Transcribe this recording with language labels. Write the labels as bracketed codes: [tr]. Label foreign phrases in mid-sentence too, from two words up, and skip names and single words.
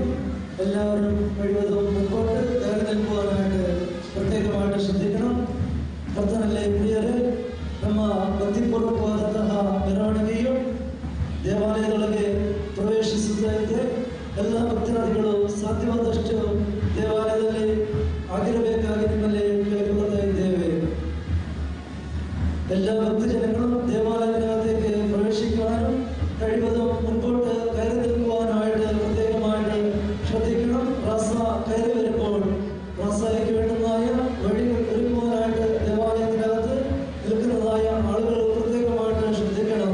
[ml] എല്ലാവരും കഴിവതും മുമ്പോട്ട് കയറി നിൽക്കുവാനായിട്ട് ಪ್ರತ್ಯೇಕವಾಗಿ ശ്രദ്ധിക്കണം. [kn] ಕರ್ತನಲ್ಲಿ ಪ್ರಿಯರೇ, ನಮ್ಮ ಭಕ್ತಿಪೂರ್ವಕವಾದಂತಹ ಮೆರವಣಿಗೆಯು ದೇವಾಲಯದೊಳಗೆ ಪ್ರವೇಶಿಸುತ್ತಾ ಇದೆ. ಎಲ್ಲ ಭಕ್ತಾದಿಗಳು ಸಾಧ್ಯವಾದಷ್ಟು ದೇವಾಲಯದಲ್ಲಿ ಆಗಿರಬೇಕಾಗಿ ನಿಮ್ಮಲ್ಲಿ ಕೇಳಿಕೊಳ್ಳುತ್ತಾ ಇದ್ದೇವೆ. [ml] എല്ലാ ഭക്തജനങ്ങളും ദേവാലയത്തിനകത്തേക്ക് പ്രവേശിക്കുവാനും കഴിവതും മുൻപോട്ട് കയറി നിൽക്കുവാനായിട്ട് പ്രത്യേകമായിട്ട് ശ്രദ്ധിക്കണം. റാസ കയറി വരുമ്പോൾ റാസയ്ക്ക് വേണ്ടുന്നതായ വഴികൾ ഒരുക്കുവാനായിട്ട് ദേവാലയത്തിനകത്ത് നിൽക്കുന്നതായ ആളുകൾ പ്രത്യേകമായിട്ട് ശ്രദ്ധിക്കണം.